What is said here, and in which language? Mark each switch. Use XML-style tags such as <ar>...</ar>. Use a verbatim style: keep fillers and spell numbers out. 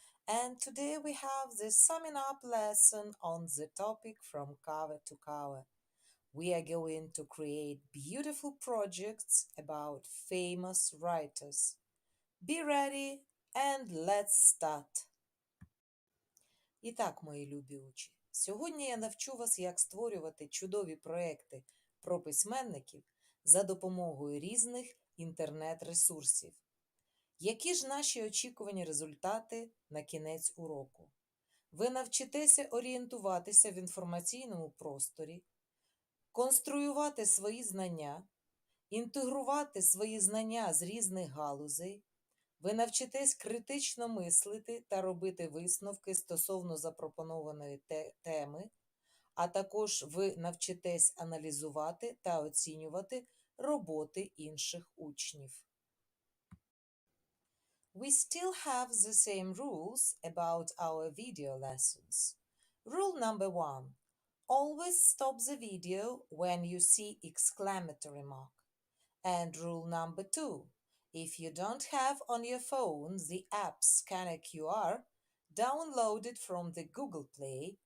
<en>And today we have the summing up lesson on the topic From Cover to Cover. We are going to create beautiful projects about famous writers. Be ready and let's start.</en> <uk>І так, мої любі учні, сьогодні я навчу вас, як створювати чудові проекти про письменників за допомогою різних інтернет-ресурсів. Які ж наші очікувані результати на кінець уроку? Ви навчитеся орієнтуватися в інформаційному просторі, конструювати свої знання, інтегрувати свої знання з різних галузей. Ви навчитесь критично мислити та робити висновки стосовно запропонованої те- теми, а також ви навчитесь аналізувати та оцінювати роботи інших учнів.</uk> <en>We still have the same rules about our video lessons. Rule number one. Always stop the video when you see exclamatory mark. And rule number two. If you don't have on your phone the app Scanner Q R, download it from the Google Play.</en>